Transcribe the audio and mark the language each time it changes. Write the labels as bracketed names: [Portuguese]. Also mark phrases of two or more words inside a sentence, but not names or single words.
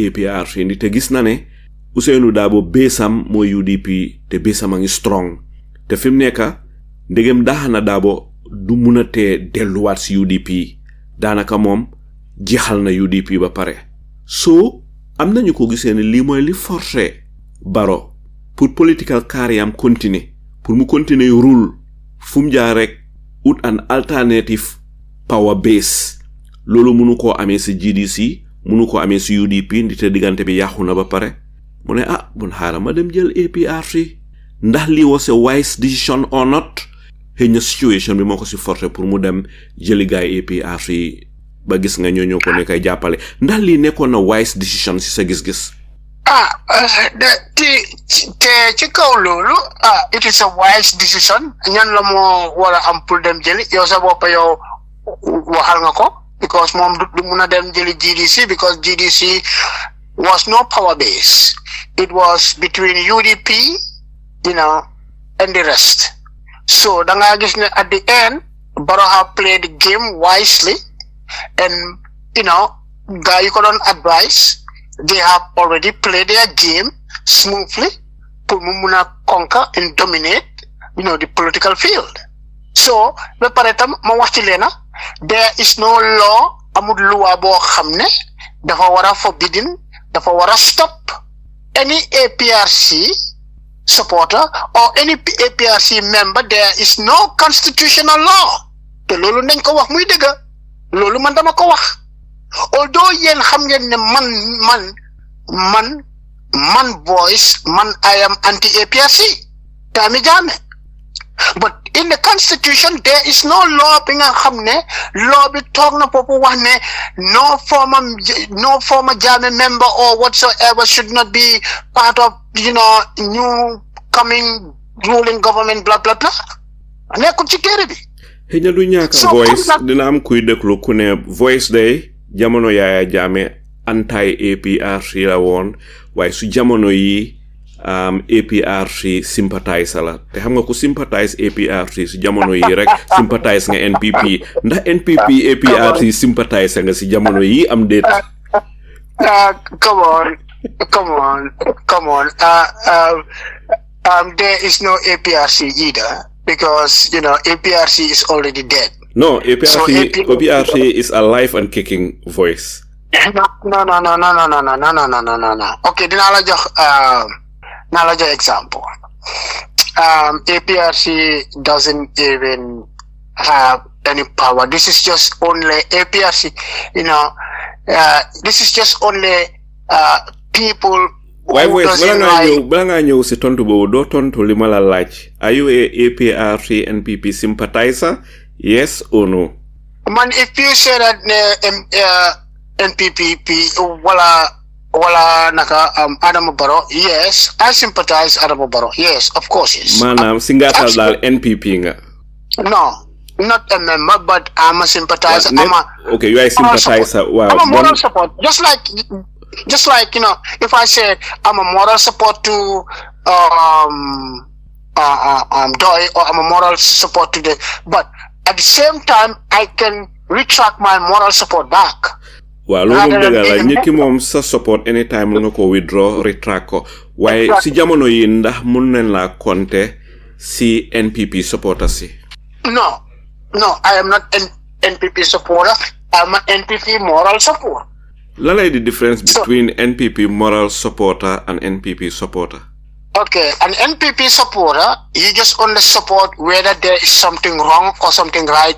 [Wolof] APRC ndi te gis na ne Ousainou Darboe beesam mooy UDP te beesam a ngi strong te fi mu nekk ndegem daaxa na Darboe du mun a tee delluwaat ci UDP daanaka moom jeexal na UDP ba pare so am nañu ko gisee ne lii mooy li forcé Barrow pour [English] political career [Wolof] am continuer pour mu continuer rule fu mu jaar rek [English] ut an alternative power base [Wolof] loolu mënu koo amee ci GDC mënu koo amee ci UDP ndite diggante bi yàqu na ba pare mu ne bun xaaral ma dem jël APRC ndax lii [English] was a wise decision or not [Wolof] xëy na situation bi moo ko ci forcé pour mu dem jëli gaay APRC ba gis nga ñoo ko nekkay jàppale ndax lii nekkoon na [English] wise decision [Wolof] ci sa gis-gis te ci kaw loolu [English] it is a wise decision [Wolof] ñan la moo war a am pour dem jëli yow sa bopp yow waxal nga ko because moom du mun a dem jëli GDC [English] because GDC was no power base. It was between UDP, and the rest. So [Wolof] danga gis ne [English] at the end Barrow have played the game wisely and guy you couldn't advise. They have already played their game smoothly pour [Wolof] mu mun a [English] conquer and dominate the political field. [Wolof] So ba pare tam ma wax ci leena [English] there is no law [Wolof] amul loi boo xam ne dafa war a forbidden dafa war a [English] stop any APRC supporter or any APRC member. There is no constitutional law [Wolof] te loolu nañ ko wax muy dëgg loolu man dama ko wax although yéen xam ngeen ne [English] man voice man I am anti APRC Tami Jammeh, but in the constitution there is no law [Wolof] bi nga xam ne [English] law [Wolof] bi toog na popu wax ne [English] no former Jammeh member or whatsoever should not be part of new coming ruling government blah blah blah [Wolof] nekkul ci téere bi. xëy na du ñàkk voice dina am kuy déglu ku ne voice day jamono Yaya Jammeh anti APRC la woon waaye su jamono yi APRC sympathiser la te xam nga ku sympathize APRC si jamono yi rek sympathize nga NPP ndax NPP APRC sympathiser nga si jamono yi am déet. [English] Come on. There is no APRC either because APRC is already dead. No, APRC is alive and kicking voice. No. [Wolof] Okay, dinaa la jox example. [English] APRC doesn't even have any power. This is just only APRC. This is just only people. [Wolof] Why bala nga ñëw si tontu boobu doo tontu li ma la laaj. [English] Are you a APRC NPP sympathizer? Yes or no? Man, if you say that NPP [Wolof] wala naka [English] Adama Barrow, yes, I sympathize Adama Barrow. Yes, of course, yes. [Wolof] Maanaam si ngaatal daal NPP nga. [English] No, not a member, but I'm a sympathizer. Okay, you are a sympathizer. Wow. I'm a moral support. Just like if I said I'm a moral support to Doi, or I'm a moral support to but at the same time I can retract my moral support back. [Wolof] Waaw loolu dëgg la nit ki moom sa support anytime nga ko [English] withdraw retract [Wolof] ko waaye si jamono yi ndax mun nañ la compter si NPP supporter si. [English] No, I am not an NPP supporter. I'm an NPP moral support. [Wolof] Lan lay [English] the difference between NPP moral supporter and NPP supporter? Okay, an NPP supporter, you just only support whether there is something wrong or something right.